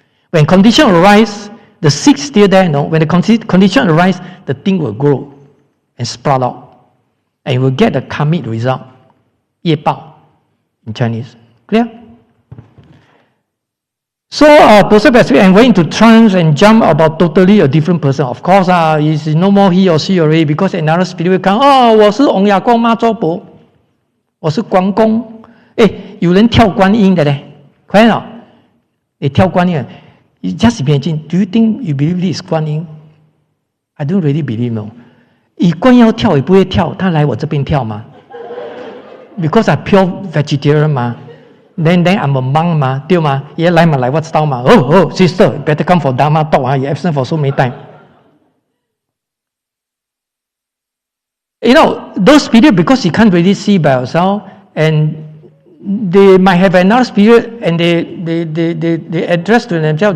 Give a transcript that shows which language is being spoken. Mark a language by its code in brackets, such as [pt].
[en] When condition arise, the seed still there, when the condition arise, the thing will grow and sprout out. And you will get the karmic result. 业报 in Chinese. Clear? So, possessed by spirit and went into trance and jump about totally a different person. Of course, it's no more he or she already because another spirit will come. [zh] 我是翁雅公妈祖婆，我是关公。有人跳观音的嘞，快点你跳观音。 [en] You just imagine, do you think you believe this is 观音? I don't really believe, no. [zh] 观音要跳也不会跳，他来我这边跳吗？ [en] Because I'm pure vegetarian 嘛。 Then I'm a monk 嘛，对吗？ [zh] 也来嘛来我知道嘛。 [en] Oh, sister, better come for Dharma talk. You absent for so many times. Those spirits, because you can't really see by yourself, and they might have another spirit, and they address to themselves.